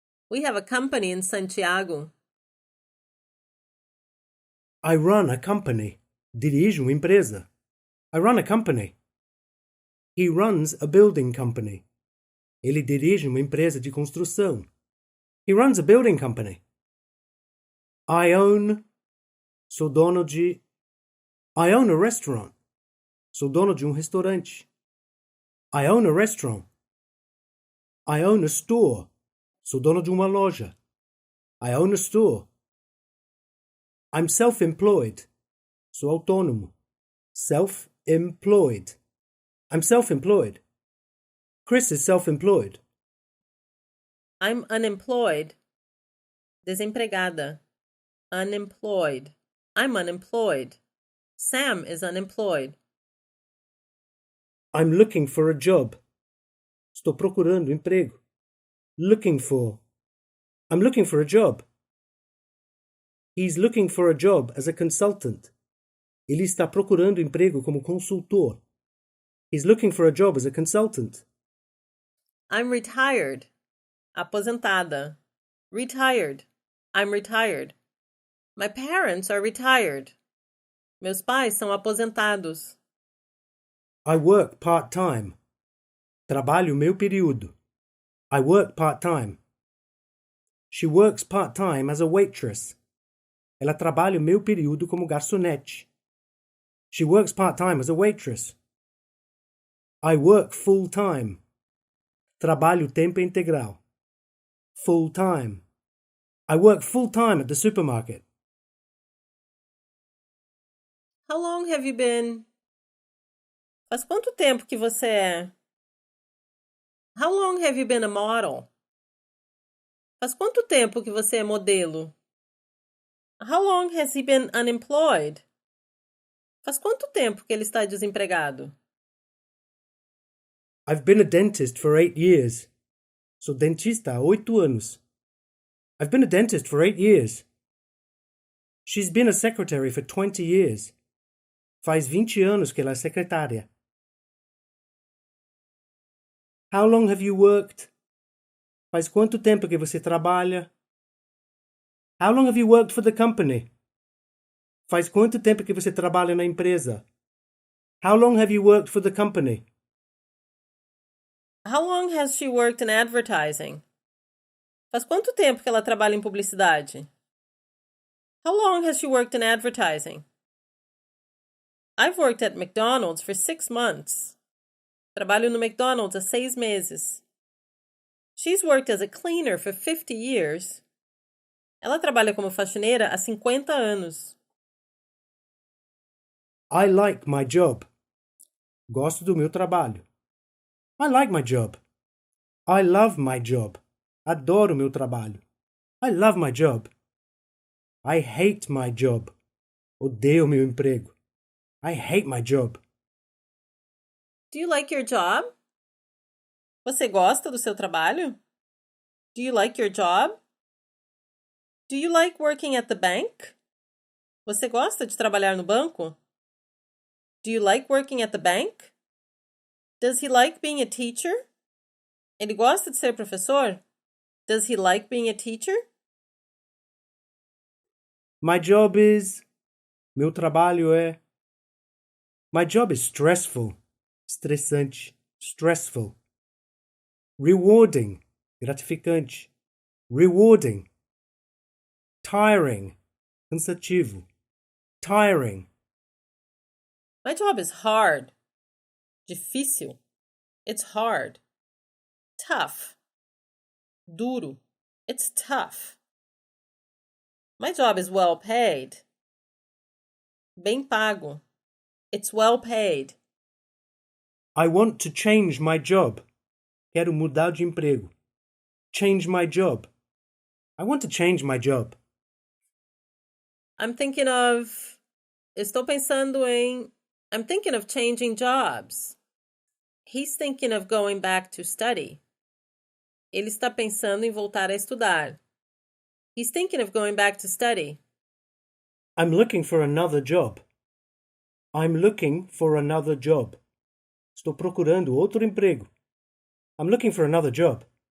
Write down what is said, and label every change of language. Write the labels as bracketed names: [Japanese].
[English] We have a company in Santiago. I run a company. [Portuguese] Dirijo uma empresa. [English] I run a company. He runs a building company. [Portuguese] Ele dirige uma empresa de construção. [English] He runs a building company. [Portuguese] Sou dono de... [English] I own a restaurant. [Portuguese] Sou dono de um restaurante. [English] I own a restaurant. I own a store. [Portuguese] Sou dono de uma loja. [English] I own a store. I'm self-employed. [Portuguese] Sou autônomo. [English] Self-employed. I'm self-employed. Chris is self-employed. I'm unemployed. [Portuguese] Desempregada. [English] Unemployed. I'm unemployed. Sam is unemployed. I'm looking for a job. [Portuguese] Estou procurando emprego. [English] Looking for. I'm looking for a job. He's looking for a job as a consultant. [Portuguese] Ele está procurando emprego como consultor. [English] He's looking for a job as a consultant. I'm retired. [Portuguese] Aposentada. [English] Retired. I'm retired. My parents are retired. [Portuguese] Meus pais são aposentados. [English] I work part-time. [Portuguese] Trabalho meio período. [English] I work part-time. She works part-time as a waitress. [Portuguese] Ela trabalha meio período como garçonete. [English] She works part-time as a waitress. I work full-time. [Portuguese] Trabalho tempo integral. [English] Full-time. I work full-time at the supermarket. How long have you been? [Portuguese] Faz quanto tempo que você é? [English] How long have you been a model? [Portuguese] Faz quanto tempo que você é modelo? [English] How long has he been unemployed? [Portuguese] Faz quanto tempo que ele está desempregado? [English] I've been a dentist for 8 years. [Portuguese] Sou dentista há 8 anos. [English] I've been a dentist for 8 years. She's been a secretary for 20 years. [Portuguese] Faz 20 anos que ela é secretária. [English] How long have you worked? [Portuguese] Faz quanto tempo que você trabalha? [English] How long have you worked for the company? [Portuguese] Faz quanto tempo que você trabalha na empresa? [English] How long have you worked for the company? How long has she worked in advertising? [Portuguese] Faz quanto tempo que ela trabalha em publicidade? [English] How long has she worked in advertising? I've worked at McDonald's for 6 months. [Portuguese] Trabalho no McDonald's há 6 meses. [English] She's worked as a cleaner for 50 years. [Portuguese] Ela trabalha como faxineira há 50 anos. [English] I like my job. [Portuguese] Gosto do meu trabalho. [English] I like my job. I love my job. [Portuguese] Adoro meu trabalho. [English] I love my job. I hate my job. [Portuguese] Odeio meu emprego. [English] I hate my job. Do you like your job? [Portuguese] Você gosta do seu trabalho? [English] Do you like your job? Do you like working at the bank? [Portuguese] Você gosta de trabalhar no banco? [English] Do you like working at the bank? Does he like being a teacher? [Portuguese] Ele gosta de ser professor? [English] Does he like being a teacher? My job is... [Portuguese] Meu trabalho é... [English] My job is stressful. [Portuguese] Estressante. [English] Stressful. Rewarding. [Portuguese] Gratificante. [English] Rewarding. Tiring. [Portuguese] Cansativo. [English] Tiring. My job is hard. [Portuguese] Difícil. [English] It's hard. Tough. [Portuguese] Duro. [English] It's tough. My job is well paid. [Portuguese] Bem pago. [English] It's well paid. I want to change my job. [Portuguese] Quero mudar de emprego. [English] Change my job. I want to change my job. I'm thinking of... [Portuguese] Estou pensando em... [English] I'm thinking of changing jobs. He's thinking of going back to study. [Portuguese] Ele está pensando em voltar a estudar. [English] He's thinking of going back to study. I'm looking for another job. I'm looking for another job. [Portuguese] Estou procurando outro emprego. [English] I'm looking for another job.